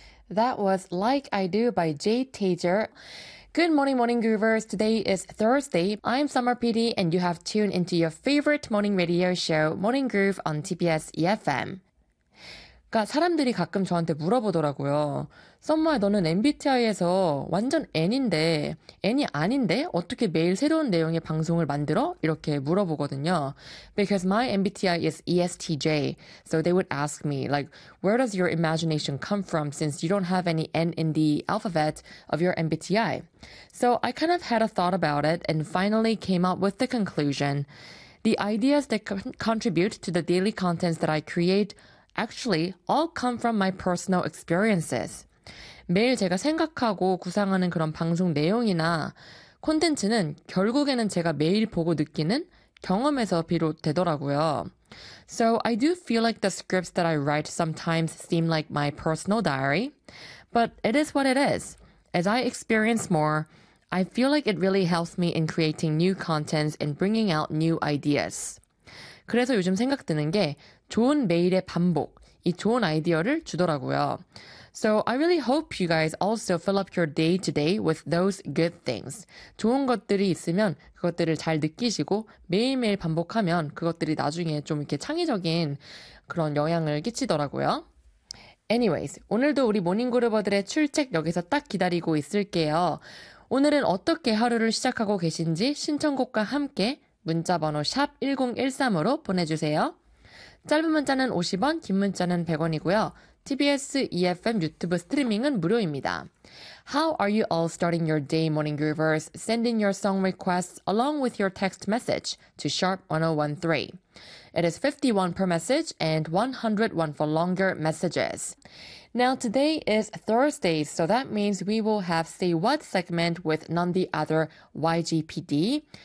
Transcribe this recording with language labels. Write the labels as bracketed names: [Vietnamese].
[English] That was Like I Do by Jade Tager. Good morning, morning goovers. Today is Thursday. I'm Summer PD, and you have tuned into your favorite morning radio show, Morning Groove on TBS EFM. [Korean] 그러니까 사람들이 가끔 저한테 물어보더라고요. 썸머야, 너는 MBTI에서 완전 N인데, N이 아닌데 어떻게 매일 새로운 내용의 방송을 만들어? 이렇게 물어보거든요. [English] Because my MBTI is ESTJ, so they would ask me, like, where does your imagination come from since you don't have any N in the alphabet of your MBTI? So I kind of had a thought about it and finally came up with the conclusion. The ideas that contribute to the daily contents that I create actually all come from my personal experiences. [Korean] 매일 제가 생각하고 구상하는 그런 방송 내용이나 콘텐츠는 결국에는 제가 매일 보고 느끼는 경험에서 비롯되더라고요. [English] So I do feel like the scripts that I write sometimes seem like my personal diary, but it is what it is. As I experience more, I feel like it really helps me in creating new contents and bringing out new ideas. [Korean] 그래서 요즘 생각드는 게 좋은 매일의 반복, 이 좋은 아이디어를 주더라고요. [English] So I really hope you guys also fill up your day today with those good things. [Korean] 좋은 것들이 있으면 그것들을 잘 느끼시고 매일매일 반복하면 그것들이 나중에 좀 이렇게 창의적인 그런 영향을 끼치더라고요. [English] Anyways, [Korean] 오늘도 우리 모닝그루버들의 출첵 여기서 딱 기다리고 있을게요. 오늘은 어떻게 하루를 시작하고 계신지 신청곡과 함께 문자번호 샵1013으로 보내주세요. 짧은 문자는 50원, 긴 문자는 100원이고요. TBS EFM 유튜브 스트리밍은 무료입니다. [English] How are you all starting your day, morning groovers? Send in your song requests along with your text message to sharp1013. It is 51 per message and 101 for longer messages. Now, today is Thursday, so that means we will have Say What segment with none the other YGPD.